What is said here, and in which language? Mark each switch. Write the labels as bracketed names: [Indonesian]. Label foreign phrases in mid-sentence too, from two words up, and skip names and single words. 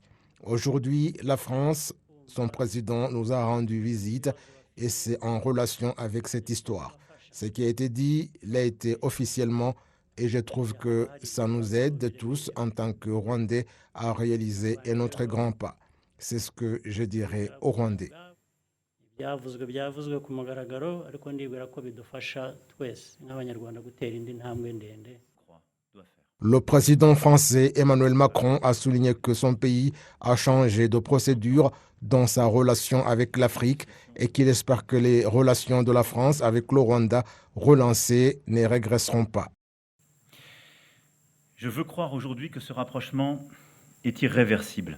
[French] Aujourd'hui, la France, son président nous a rendu visite et c'est en relation avec cette histoire. Ce qui a été dit l'a été officiellement et je trouve que ça nous aide tous en tant que Rwandais à réaliser un autre grand pas. C'est ce que je dirais aux Rwandais. [Kinyarwanda] byavuzwe ku mugaragaro ariko ndibwira ko bidufasha twese nk'abanyarwanda gutera indi ntambwe ndende. Croix doit faire. [French] Le président français Emmanuel Macron a souligné que son pays a changé de procédure dans sa relation avec l'Afrique et qu'il espère que les relations de la France avec le Rwanda relancées ne régresseront pas. Je veux croire aujourd'hui que ce rapprochement est irréversible.